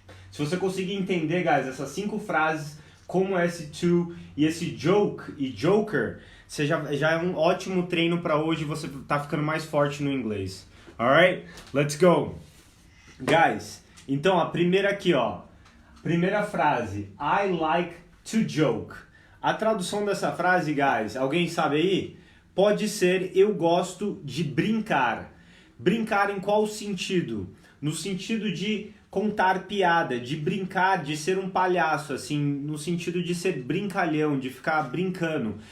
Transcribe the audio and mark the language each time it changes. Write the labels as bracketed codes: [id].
[pt] Se você conseguir entender, guys, essas 5 frases, como esse to e esse joke e joker, você já é um ótimo treino para hoje, você tá ficando mais forte no inglês. [en] Alright? Let's go! [pt] Guys, então a primeira aqui, ó. Primeira frase, [en] I like to joke. [pt] A tradução dessa frase, guys, alguém sabe aí? Pode ser eu gosto de brincar. Brincar em qual sentido? No sentido de contar piada, de brincar, de ser um palhaço, assim, no sentido de ser brincalhão, de ficar brincando.